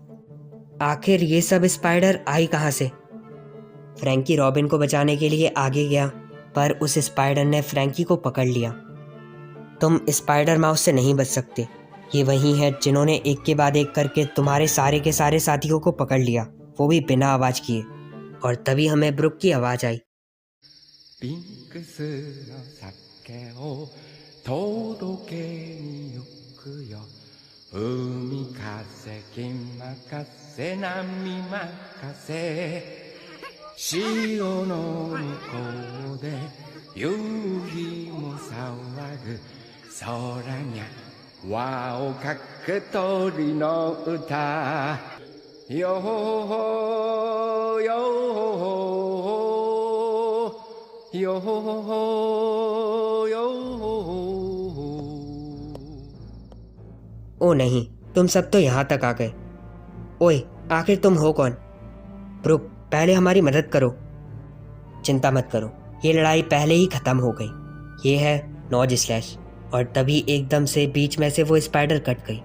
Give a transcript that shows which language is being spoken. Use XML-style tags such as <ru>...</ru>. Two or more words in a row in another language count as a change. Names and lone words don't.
<hi>आखिर ये सब स्पाइडर आई कहाँ से? फ्रैंकी रॉबिन को बचाने के लिए आगे गया, पर उस स्पाइडर ने फ्रैंकी को पकड़ लिया। तुम स्पाइडर माउस से नहीं बच सकते। ये वही है जिन्होंने एक के बाद एक करके तुम्हारे सारे के सारे साथियों को पकड़ लिया, वो भी बिना आवाज़ किए। और तभी हमें ब्रुक की आवाज़ आई।</hi> <ja>ピンクスの酒を届けに行くよ海風木任せ波任せ潮の向こうで夕日も騒ぐ空にゃ輪をかく鳥の歌よほほよほほよほほよほほ</ja> <hi>ओ नहीं, तुम सब तो यहाँ तक आ गए। ओए, आखिर तुम हो कौन? ब्रुक, पहले हमारी मदद करो। चिंता मत करो, ये लड़ाई पहले ही ख़त्म हो गई। ये है नॉज स्लैश। और तभी एकदम से बीच में से वो स्पाइडर कट गई।</hi>